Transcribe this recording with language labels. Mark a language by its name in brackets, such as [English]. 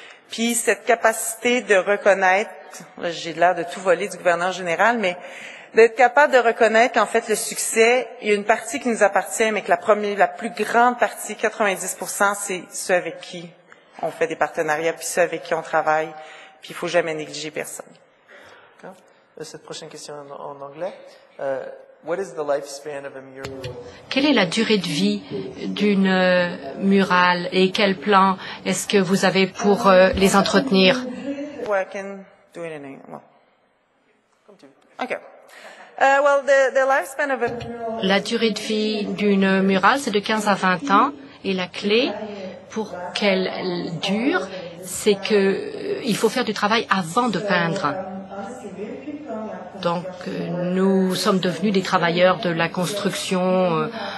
[French] Puis cette capacité de reconnaître, là j'ai l'air de tout voler du gouverneur général, mais d'être capable de reconnaître qu'en fait le succès, il y a une partie qui nous appartient, mais que la plus grande partie, 90%, c'est ceux avec qui on fait des partenariats, puis ceux avec qui on travaille, puis il faut jamais négliger personne. Cette prochaine question en anglais. [English] What is the lifespan of a mural? [French] Quelle est la durée de vie d'une murale et quel plan est-ce que vous avez pour les entretenir? [English] Well, I can do it in English. Well. Okay. Well, the lifespan of a mural. [French] La durée de vie d'une murale, c'est de 15 à 20 ans et la clé pour qu'elle dure, c'est que il faut faire du travail avant de peindre. Donc, nous sommes devenus des travailleurs de la construction.